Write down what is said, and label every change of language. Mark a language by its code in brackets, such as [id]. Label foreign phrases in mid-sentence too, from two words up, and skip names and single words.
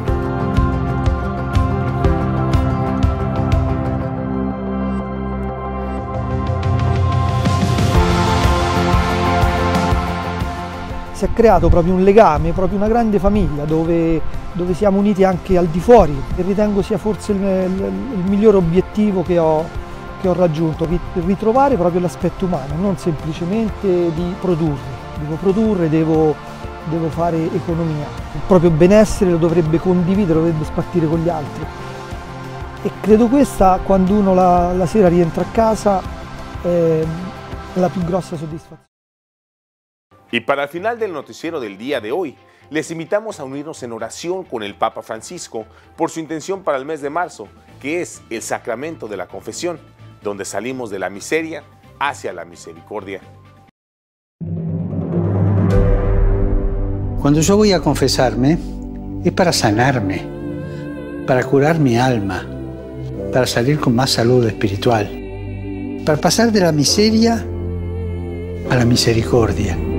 [it] Si è creato proprio un legame, proprio una grande famiglia dove siamo uniti anche al di fuori, e ritengo sia forse il migliore obiettivo che ho raggiunto, ritrovare proprio l'aspetto umano, non semplicemente di produrre. devo produrre, devo fare economia. Il proprio benessere lo dovrebbe condividere, lo dovrebbe spartire con gli altri. E credo questa, quando uno la sera rientra a casa, è la più grossa soddisfazione. [es] Y para el final del noticiero del día de hoy, les invitamos a unirnos en oración con el Papa Francisco por su intención para el mes de marzo, que es el sacramento de la confesión, donde salimos de la miseria hacia la misericordia. Cuando yo voy a confesarme, es para sanarme, para curar mi alma, para salir con más salud espiritual, para pasar de la miseria a la misericordia.